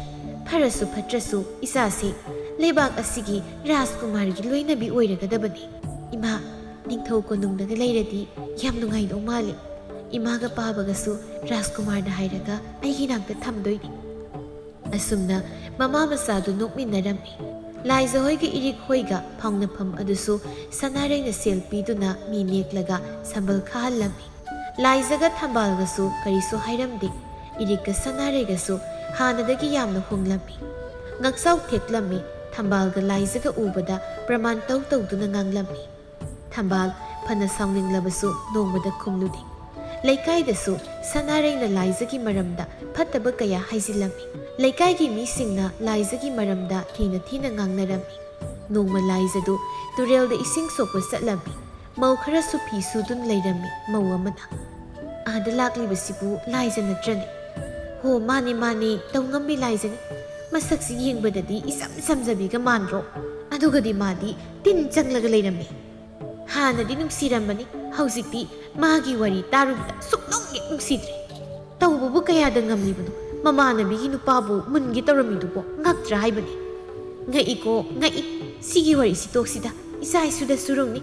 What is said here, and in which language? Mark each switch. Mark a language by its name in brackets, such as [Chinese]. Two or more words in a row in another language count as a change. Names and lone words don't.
[Manipuri] Pharasu phatrasu isase leibak asigi Rajkumar gi loinabi oiragadabani. Ima ningthau konungdaga leiradi yam nungaido mali. Imaga pabagasu Rajkumar na hairaga aigi nangda thamdoini. Asumna mama masadu nokminarami. Laiza hoiga irik hoiga phaungnafam adusu Sanaray na selpiduna mi neklaga sambal khahalami. Laiza ga thambalgasu karisu hairamde. Irikka Sanaraygasu hanadagi yamna honglami. Ngaksau theklami. Thambalga Laiza ga ubada praman tawduna nganglami. Thambal phana sauninglabasu nongmada khumludi. Laikaidasu Sanaray na Laiza gi maramda phattaba kaya haizilami. Laikai gi misingna Laiza gi maramda thina ngangnarami. Nongma Laiza du turel da ising sokwa satlami. Mau khara su phi sudun leirami mau amana. Ada laklibasibu Laiza natrani. Ho mani tawngambi Laiza ni. Masaksi yengbadadi isam samjabiga manro. Adugadi madi tin changlaga leirami. Hanadi nungsiramani hauzikti magi wari tarubda suknong nungsidre. Tawbubu kayada ngamlibano mamanabigi nupabu mungi tauramidubo ngaktra haibani. Ngai sigi wari sitoksida isa isuda surungni.